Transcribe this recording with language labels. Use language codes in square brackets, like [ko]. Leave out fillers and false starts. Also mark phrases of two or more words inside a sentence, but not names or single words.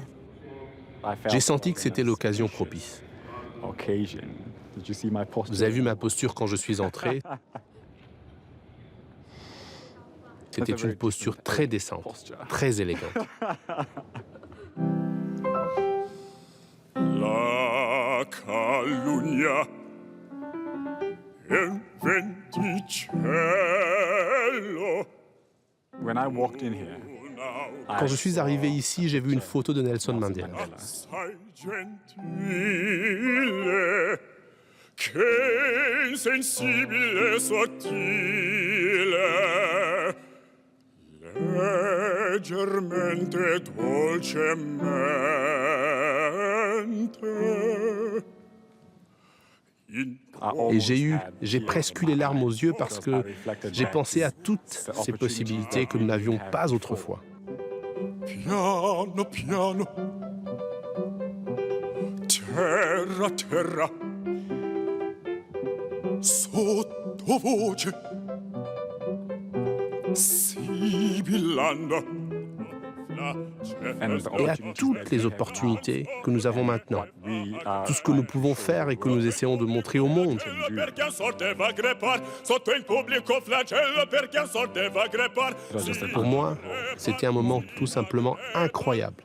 [fr] J'ai senti que c'était l'occasion propice. Vous avez vu ma posture quand je suis entré? C'était une posture très décente, très élégante. [it] La calunnia e venticello. [fr] Quand je suis arrivé ici, j'ai vu une photo de Nelson Mandela. [it] Assai gentile, che insensibile sottile, leggermente dolcemente. [fr] Et j'ai presque eu les larmes aux yeux parce que j'ai pensé à toutes ces possibilités que nous n'avions pas autrefois. [it] Piano, piano, terra, terra, sottovoce, sibillando. [fr] Et à toutes les opportunités que nous avons maintenant, tout ce que nous pouvons faire et que nous essayons de montrer au monde. Pour moi, c'était un moment tout simplement incroyable.